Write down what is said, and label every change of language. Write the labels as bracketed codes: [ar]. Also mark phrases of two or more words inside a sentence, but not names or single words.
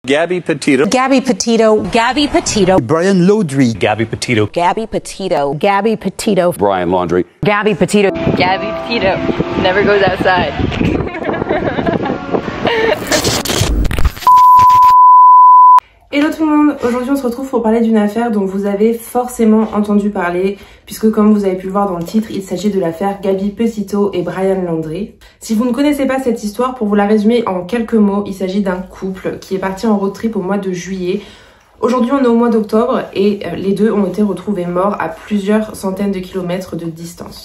[en] Gabby Petito. Gabby Petito. Gabby Petito. Brian Laundrie. Gabby Petito. Gabby Petito. Gabby Petito. Brian Laundrie. Gabby Petito. Gabby Petito never goes outside. [fr] Hello tout le monde, aujourd'hui on se retrouve pour parler d'une affaire dont vous avez forcément entendu parler, puisque comme vous avez pu le voir dans le titre, il s'agit de l'affaire Gabby Petito et Brian Laundrie. Si vous ne connaissez pas cette histoire, pour vous la résumer en quelques mots, il s'agit d'un couple qui est parti en [en] road trip [fr] au mois de juillet. Aujourd'hui on est au mois d'octobre et les deux ont été retrouvés morts à plusieurs centaines de kilomètres de distance.